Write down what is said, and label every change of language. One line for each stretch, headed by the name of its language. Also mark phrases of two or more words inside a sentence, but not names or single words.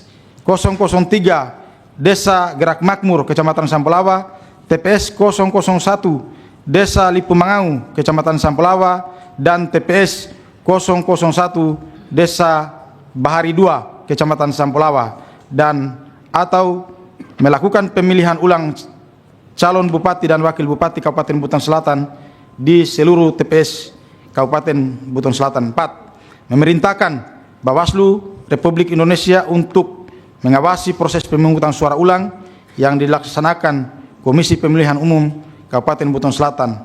Indonesian: 003 Desa Gerak Makmur, Kecamatan Sampolawa, TPS 001 Desa Lipumangau, Kecamatan Sampolawa, dan TPS 001 Desa Bahari 2, Kecamatan Sampolawa, dan atau melakukan pemilihan ulang calon bupati dan wakil bupati Kabupaten Buton Selatan di seluruh TPS Kabupaten Buton Selatan. 4. Memerintahkan Bawaslu Republik Indonesia untuk mengawasi proses pemungutan suara ulang yang dilaksanakan Komisi Pemilihan Umum Kabupaten Buton Selatan.